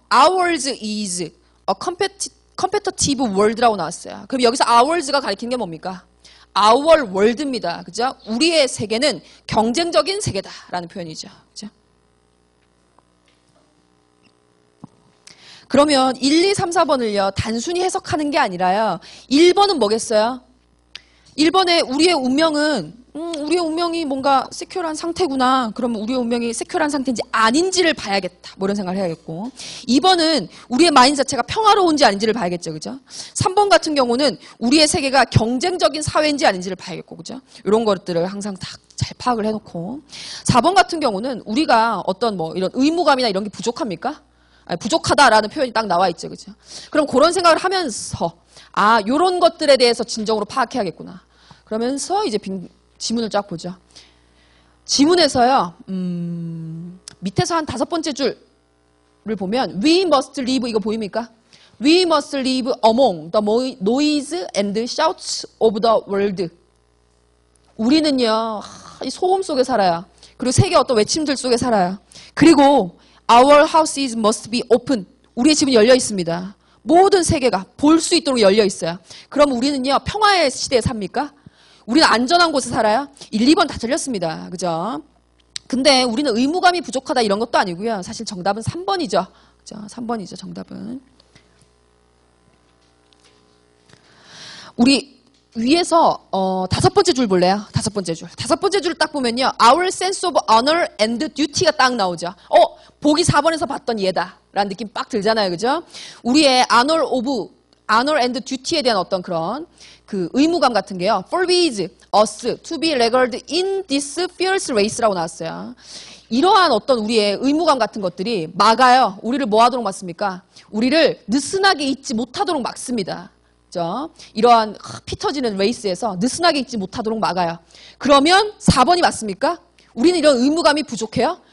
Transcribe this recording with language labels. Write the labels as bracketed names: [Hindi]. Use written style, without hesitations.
[English] Ours is a competitive world라고 [Korean] 나왔어요. 그럼 여기서 ours가 가리키는 게 뭡니까? [English] Our world입니다. [Korean] 그죠? 우리의 세계는 경쟁적인 세계다라는 표현이죠. 그죠? 그러면 1, 2, 3, 4번을요. 단순히 해석하는 게 아니라요. 1번은 뭐겠어요? 1번에 우리의 운명이 뭔가 세큐어한 상태구나. 그러면 우리의 운명이 세큐어한 상태인지 아닌지를 봐야겠다. 뭐 이런 생각을 해야겠고. 2번은 우리의 마인드 자체가 평화로운지 아닌지를 봐야겠죠. 그죠? 3번 같은 경우는 우리의 세계가 경쟁적인 사회인지 아닌지를 봐야겠고. 그죠? 이런 것들을 항상 다 잘 파악을 해놓고. 4번 같은 경우는 우리가 어떤 이런 의무감이나 이런 게 부족합니까? 아니, 부족하다라는 표현이 딱 나와 있죠. 그죠? 그럼 그런 생각을 하면서 요런 것들에 대해서 진정으로 파악해야겠구나. 그러면서 이제 지문을 쫙 보죠. 지문에서요. 밑에서 한 5번째 줄을 보면 [English] We must live [Korean] 이거 보입니까? [English] We must live among the noise and shouts of the world. [Korean] 우리는요. 이 소음 속에 살아요. 그리고 세계 어떤 외침들 속에 살아요. 그리고 [English] Our houses must be open. [Korean] 우리의 집은 열려 있습니다. 모든 세계가 볼 수 있도록 열려 있어요. 그럼 우리는요. 평화의 시대에 삽니까? 우리는 안전한 곳에 살아요? 1, 2번 다 틀렸습니다. 그죠? 근데 우리는 의무감이 부족하다 이런 것도 아니고요. 사실 정답은 3번이죠. 그죠? 3번이죠. 정답은. 우리 위에서 5번째 줄 볼래요? 5번째 줄. 5번째 줄을 딱 보면요. [English] Our sense of honor and duty가 [Korean] 딱 나오죠. 보기 4번에서 봤던 얘다. 라는 느낌 빡 들잖아요. 그죠? 우리의 [English] honor and duty에 [Korean] 대한 어떤 그런 그 의무감 같은 게요. [English] forbids us to be regarded in this fierce race라고 나왔어요. [Korean] 이러한 어떤 우리의 의무감 같은 것들이 막아요. 우리를 뭐 하도록 막습니까? 우리를 느슨하게 잊지 못하도록 막습니다. 그죠? 이러한 피 터지는 레이스에서 느슨하게 잊지 못하도록 막아요. 그러면 4번이 맞습니까? 우리는 이런 의무감이 부족해요?